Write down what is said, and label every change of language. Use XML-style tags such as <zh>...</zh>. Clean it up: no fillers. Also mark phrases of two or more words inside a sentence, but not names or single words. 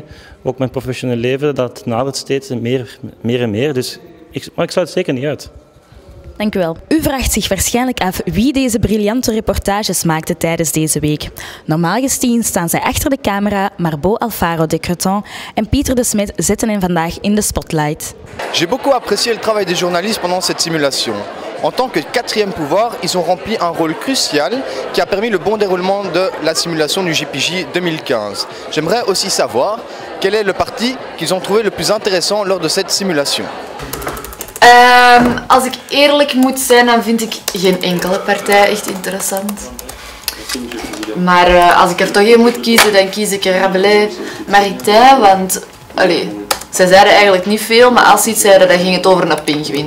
<nl>Ook mijn professioneel leven, dat nadert steeds meer en meer. Dus maar ik sluit het zeker niet uit. Dank u wel. U vraagt zich waarschijnlijk af wie deze briljante reportages maakte tijdens deze week. Normaal gezien staan zij achter de camera, maar Bo Alfaro de Creton en Pieter de Smet zetten hen vandaag in de spotlight.</nl> <fr>J'ai beaucoup apprécié le travail des journalistes pendant cette simulation. En tant que quatrième pouvoir, ils ont rempli un rôle crucial qui a permis le bon déroulement de la simulation du JPJ 2015. J'aimerais aussi savoir quel est le parti qu'ils ont trouvé le plus intéressant lors de cette simulation.</fr> <nl>Als ik eerlijk moet zijn, dan vind ik geen enkele partij echt interessant. Maar als ik er toch één moet kiezen, dan kies ik Rabelais Maritain, want zij zeiden eigenlijk niet veel, maar als ze iets zeiden, dan ging het over een pinguïn.</nl>